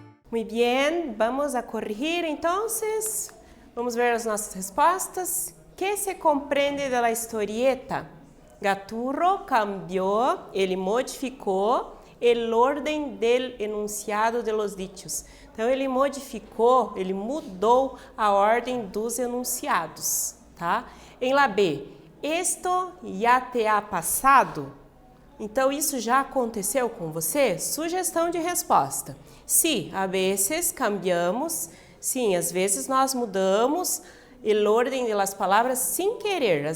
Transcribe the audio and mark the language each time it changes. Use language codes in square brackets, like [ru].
[pt] Muito bem, vamos a corrigir então. Vamos ver as nossas respostas. Que se compreende da historieta? [es] Gaturro cambió, [pt] ele modificou [es] el orden del enunciado de los dichos. [pt] Então, ele modificou, ele mudou a ordem dos enunciados, tá? [es] Em la B, esto ya te ha pasado? [pt] Então, isso já aconteceu com você? Sugestão de resposta. Sim, [es] a vezes cambiamos. [pt] Sim, às vezes nós mudamos o ordem das palavras sem querer.